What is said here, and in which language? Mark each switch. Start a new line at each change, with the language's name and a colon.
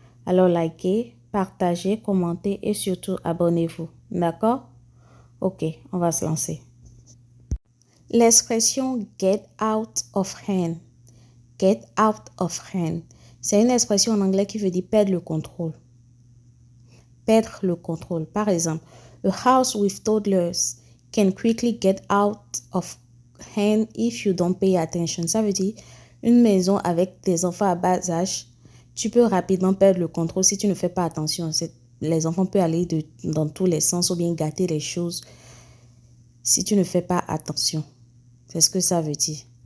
French: Alors likez, partagez, commentez et surtout abonnez-vous, d'accord? Ok, on va se lancer. L'expression get out of hand. Get out of hand. C'est une expression en anglais qui veut dire perdre le contrôle. Perdre le contrôle. Par exemple,
English: a house with toddlers can quickly get out of hand if you don't pay attention.
French: Ça veut dire une maison avec des enfants à bas âge, tu peux rapidement perdre le contrôle si tu ne fais pas attention. Les enfants peuvent aller dans tous les sens ou bien gâter les choses si tu ne fais pas attention. C'est ce que ça veut dire.